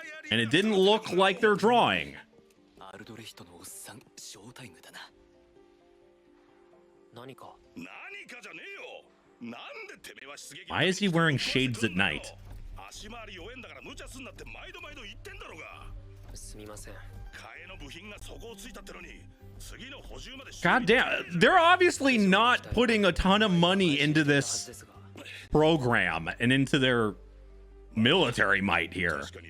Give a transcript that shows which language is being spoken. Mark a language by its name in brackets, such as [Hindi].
[English] And it didn't look like their drawing. [Japanese] アルドレヒトのおっさん、ショータイムだな。何か。何かじゃねえよ。なんでてめえは出撃。 [English] Why is he wearing shades at night? [Japanese] 足回り弱えんだから無茶すんなって毎度毎度言ってんだろうが。すみません。替えの部品が底をついたってのに。 [English] God damn, they're obviously not putting a ton of money into this program and into their military might here.